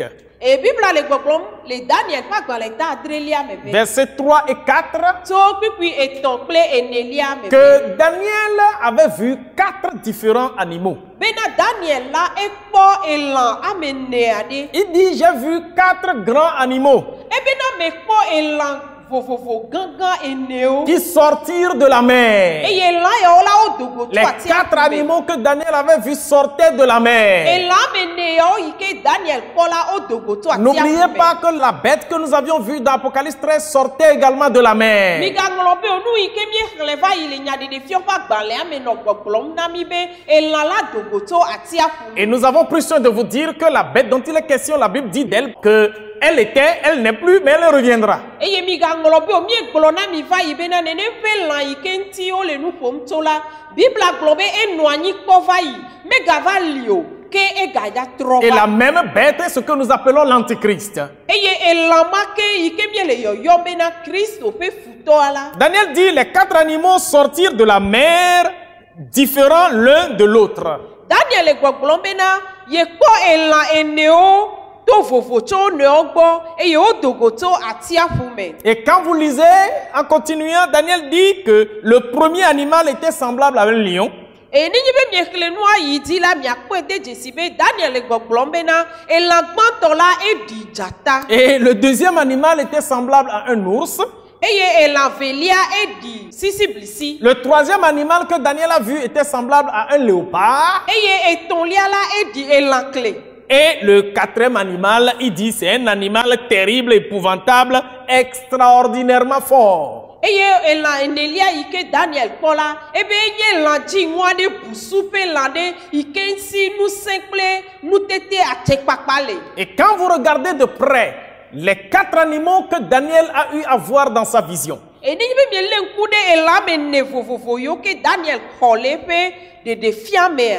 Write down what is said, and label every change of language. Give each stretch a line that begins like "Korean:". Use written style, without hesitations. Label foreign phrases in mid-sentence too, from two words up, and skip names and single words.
Ewe: Eye Bibla le gbɔgblɔm le Daniel ƒe agbalẽ ta adrelia me ve.
French: versets 3 et 4,
Ewe: Tso kpikpui etɔ̃ kple enelia me ve.
French: que Daniel avait vu 4 différents animaux.
Ewe: Bena Daniel la ekpɔ elã ame ene aɖe.
French: Il dit, j'ai vu 4 grands animaux
Ewe: Ebena mekpɔ elã vovovo gãgã enewo.
French: qui sortirent de la mer.
Ewe: Eye elã yawo la wo dogo tso
French: Les 4
Ewe: atsiaƒu me.
French: animaux que Daniel avait vus sortaient de la mer.
Ewe: Elã ame ene yawo yi ke Daniel kpɔ la wo dogo tso atsiaƒu
French: N'oubliez
Ewe: me.
French: pas que la bête que nous avions vue dans Apocalypse 13 sortait également de la mer.
Ewe: Migaŋlɔ be nu yi ke miexlẽ va yi le nyaɖeɖefiɔ ƒe agbalẽa me nɔ gbɔgblɔm na mi be elã la dogo tso atsiaƒu me.
French: Et nous avons pris soin de vous dire que la bête dont il est question, la Bible dit d'elle qu'elle était, elle n'est plus, mais elle reviendra.
Ewe: Eye migaŋlɔ be o miegblɔ na mi va yi bena nenem ƒe lã yi ke ŋuti wole nu ƒom tso la Bibla gblɔ be enɔ anyi kpɔ va yi megava li o ke egada trɔ
French: Et la
Ewe: va.
French: même bête est ce que nous appelons l'antichrist.
Ewe: Eye elã ma ke yi ke miele yɔyɔm bena Kristo ƒe futɔa la.
French: Daniel dit les 4 animaux sortirent de la mer différents l'un de l'autre.
Ewe: Daniel le gbɔgblɔm bena yekpɔ elã enewo to vovo tso wo nɔewo gbɔ eye wo dogo tso atsiaƒu me.
French: Et quand vous lisez, en continuant, Daniel dit que le premier animal était semblable à un lion.
Ewe: Eye nenye be miexlẽ nua yi dzi la miakpɔe de dzesi be Daniel le gbɔgblɔm bena elã gbãtɔ la eɖi dzata
French: Et le deuxième animal était semblable à un ours.
Ewe: eye elã velia eɖi sisiblisi
French: Le troisième animal que Daniel a vu était semblable à un léopard.
Ewe: eye etɔ̃lia la eɖi elãkle.
French: Et le 4e animal, il dit, c'est un animal terrible, épouvantable, extraordinairement fort.
Ewe: Eye elã enelia yi ke Daniel kpɔ la ebe nye lã dziŋu aɖe busu ƒe lã ɖe yi ke ŋuti ŋusẽ kple nutete atsekpakpa le.
French: Et quand vous regardez de près les 4 animaux que Daniel a eu à voir dans sa vision,
Ewe: Nenye be miele ŋku ɖe elã ame ene vovovo yiwo ke Daniel xɔ le eƒe ɖeɖefia mea.